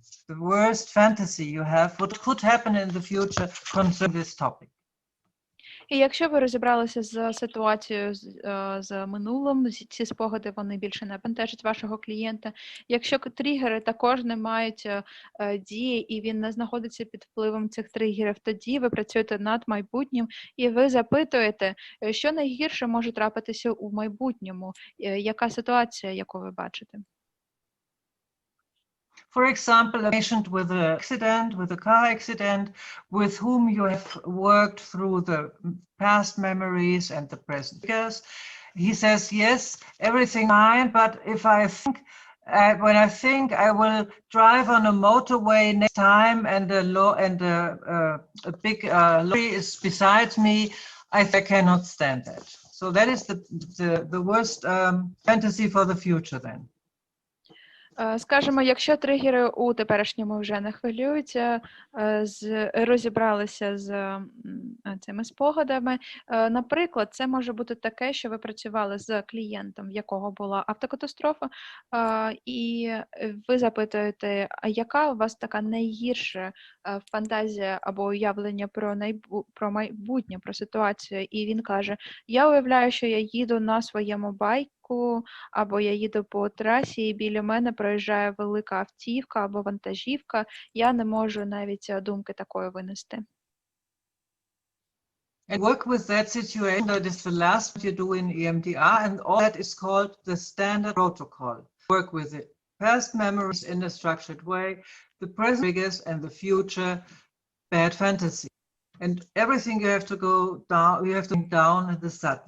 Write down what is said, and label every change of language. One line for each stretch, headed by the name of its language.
English: The worst fantasy you have, what could happen in the future concerning this topic?
Ukrainian: І якщо ви розібралися з ситуацією з минулим, ці спогади, вони більше не бентежать вашого клієнта. Якщо тригери також не мають дії і він не знаходиться під впливом цих тригерів, тоді ви працюєте над майбутнім і ви запитуєте, що найгірше може трапитися у майбутньому, яка ситуація, яку ви бачите.
English: For example, a patient with a car accident, with whom you have worked through the past memories and the present triggers. He says, yes, everything fine, but if I think, when I think I will drive on a motorway next time and a big lorry is beside me, I cannot stand that. So that is the worst fantasy for the future then.
Ukrainian: Скажемо, якщо тригери у теперішньому вже не хвилюються, розібралися з цими спогадами, наприклад, це може бути таке, що ви працювали з клієнтом, в якого була автокатастрофа, і ви запитуєте, а яка у вас така найгірша фантазія або уявлення про майбутнє, про ситуацію, і він каже, я уявляю, що я їду на своєму байку, або я їду по трасі, і біля мене проїжджає велика автівка або вантажівка, я не можу навіть думки такої винести.
English: And work with that situation, that is the last what you do in EMDR, and all that is called the standard protocol. Work with the past memories in a structured way, the present triggers, and the future bad fantasy. And everything you have to go down, you have to go down the SAT.